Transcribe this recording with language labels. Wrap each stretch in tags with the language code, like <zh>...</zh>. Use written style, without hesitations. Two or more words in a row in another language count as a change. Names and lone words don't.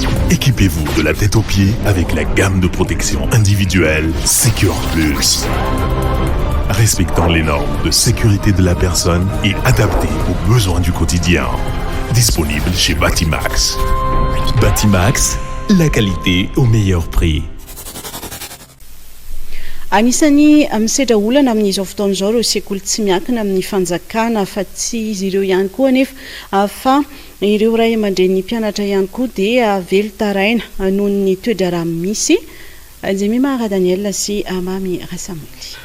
<fr>Équipez-vous de la tête aux pieds avec la gamme de protection individuelle Secure Plus. Respectant les normes de sécurité de la personne et adapté aux besoins du quotidien. Disponible chez Batimax. Batimax, la qualité au meilleur prix.</fr> <mg>Anisany misedra olana amin'izao fotoana izao ireo sekoly tsy miankina amin'ny fanjakana fa tsy izy ireo ihany koa anefa fa ireo ray aman-dreny mpianatra ihany koa dia velotaraina noho ny toedrara misy. Jemima Daniel sy Mami Rasamoli.</mg>